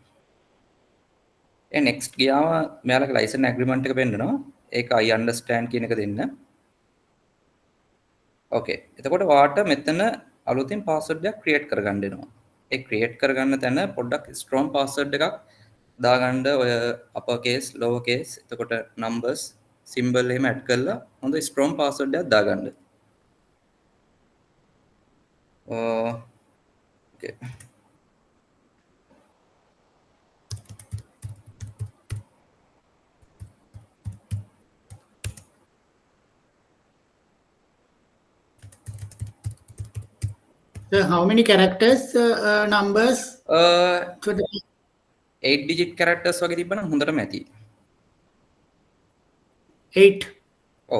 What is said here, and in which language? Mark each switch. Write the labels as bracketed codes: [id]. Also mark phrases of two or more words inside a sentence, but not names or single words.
[si] ඒ next ගියාම මෙයාලගේ [en] license agreement [si] එක පෙන්නනවා. ඒක [en] I understand [si] කියන එක දෙන්න. ඕකේ. එතකොට ඔයාට මෙතන අලුතින් password එකක් create කරගන්න වෙනවා. ඒ create කරගන්න තැන පොඩ්ඩක් [en] strong password [si] එකක් දාගන්න ඔය [en] upper case lower case [si] එතකොට [en] numbers symbol [si] එහෙම add කරලා හොඳ [en] strong password [si] එකක් දාගන්න. okay. [en] So how many characters, numbers? 8 digit characters [si] වගේ තිබ්බනම් හොඳටම ඇති. 8. ඔව්.